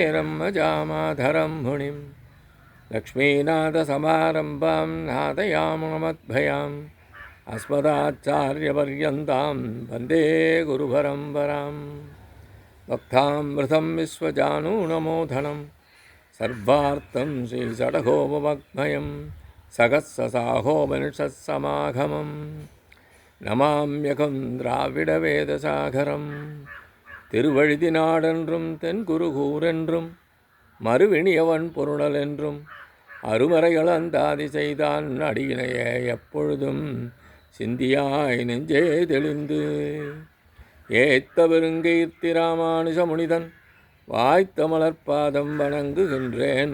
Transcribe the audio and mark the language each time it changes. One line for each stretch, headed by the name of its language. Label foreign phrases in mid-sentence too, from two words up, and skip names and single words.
Sanskrit: रम्मजामाधरं मुनिं लक्ष्मीनाथसमारम्भां नादयाममद्भयाम् अस्मदाचार्यपर्यन्तां वन्दे गुरुपरम्परां भक्तामृतं विश्वजानूनमोधनं सर्वार्थं श्रीषडगोपमग्मयं सहस्रसाहोपनिषत्समागमं नमाम्यहम् द्राविड वेदसागरम्.
Tamil: திருவழுதினாடென்றும் தென்குருகூரென்றும் மறுவிணியவன் பொருணல் என்றும் அருமறைகளந்தாதி செய்தான் அடியினைய எப்பொழுதும் சிந்தியாய் நெஞ்சே தெளிந்து ஏத்த பெருங்கீர்த்தி ராமானுஜ முனிதன் வாய்த்த மலர்பாதம் வணங்குகின்றேன்.